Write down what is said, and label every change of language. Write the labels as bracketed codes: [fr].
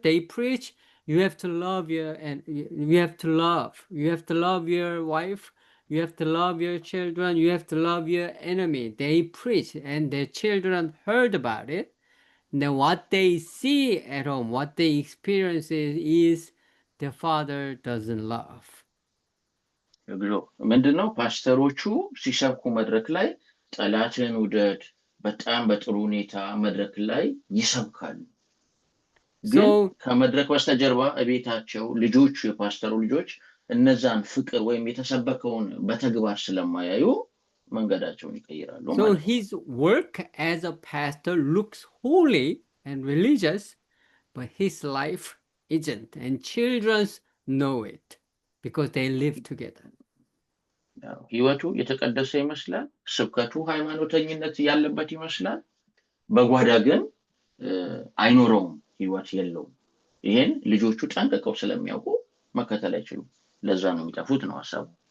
[en] They preach you have to love you have to love your wife, you have to love your children, you have to love your enemy. They preach, and their children heard about it. Then what they see at home, what they experience is their father doesn't love. [am] ምንድነው ፓስተሮቹ ሲሰብኩ መድረክ ላይ ጠላትን ውደድ በጣም በጥሩ ሁኔታ መድረክ ላይ ይሰብካሉ። ግን ከመድረክ በስተጀርባ እቤታቸው ልጆቹ የፓስተሩ ልጆች እነዛን ፍቅር ወይም የተሰበከውን በተግባር ስለማያዩ መንገዳቸውን ይቀይራሉ። [en] So his work as a pastor looks holy and religious, but his life isn't, and children know it because they live together. [am] ህይወቱ የተቀደሰ ይመስላል፣ ስብከቱ ሃይማኖተኝነት ያለበት ይመስላል፣ በጓዳ ግን አይኖረውም፣ ህይወት የለውም። ይሄን ልጆቹ ጠንቅቀው ስለሚያውቁ መከተል አይችሉም። ለዛ ነው የሚጠፉት ነው ሐሳቡ።